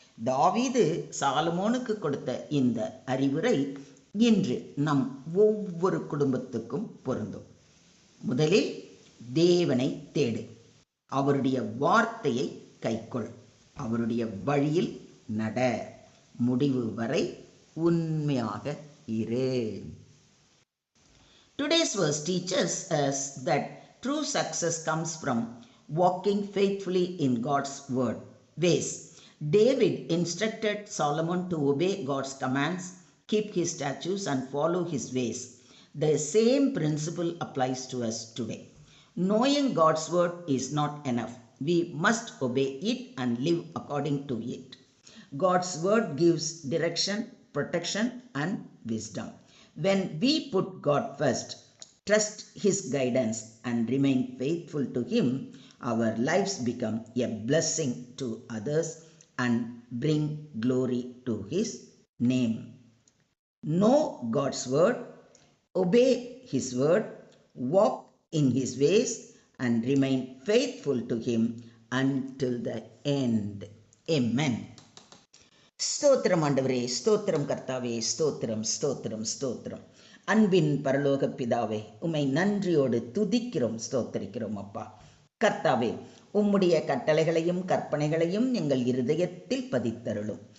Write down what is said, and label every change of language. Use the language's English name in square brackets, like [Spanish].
[Tamil] தாவீது சாலமோனுக்கு கொடுத்த இந்த அறிவுரை இன்று நம் ஒவ்வொரு குடும்பத்துக்கும் பொருந்தும். முதலில் தேவனை தேடு, அவருடைய வார்த்தையை கைக்கொள், அவருடைய வழியில் நட, முடிவு வரை உண்மையாக இரு. [English] Today's verse teaches us that true success comes from walking faithfully in God's ways. David instructed Solomon to obey God's commands, keep his statutes, and follow his ways. The same principle applies to us today. Knowing God's word is not enough. We must obey it and live according to it. God's word gives direction, protection, and wisdom. When we put God first, trust his guidance, and remain faithful to him, our lives become a blessing to others and bring glory to his name. Know God's word, obey his word, walk in his ways, and remain faithful to him until the end. Amen. [Tamil] ஸ்தோத்திரம் ஆண்டவரே, ஸ்தோத்திரம் கர்த்தாவே, ஸ்தோத்திரம் ஸ்தோத்திரம் ஸ்தோத்திரம். அன்பின் பரலோக பிதாவே, உம்மை நன்றியோடு துதிக்கிறோம், ஸ்தோத்தரிக்கிறோம் அப்பா. கர்த்தாவே, உம்முடைய கட்டளைகளையும் கற்பனைகளையும் எங்கள் இருதயத்தில் பதித்தருளும்.